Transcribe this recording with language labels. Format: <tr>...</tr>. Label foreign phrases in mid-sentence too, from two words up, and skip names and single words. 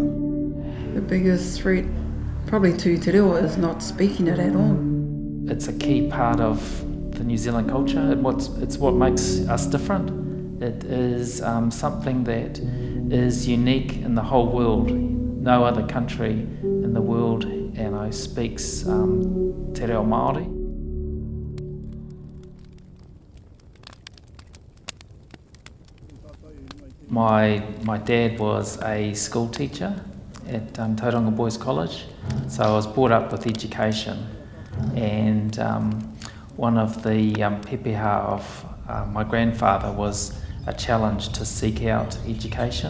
<en>The biggest threat probably to te reo is not speaking it at all. It's a key part of the New Zealand culture. It's what makes us different. It is something that is unique in the whole world. No other country in the world speaks te reo Māori. My dad was a school teacher at Tauranga Boys College, so I was brought up with education, and one of the pepeha of my grandfather was a challenge to seek out education.</en>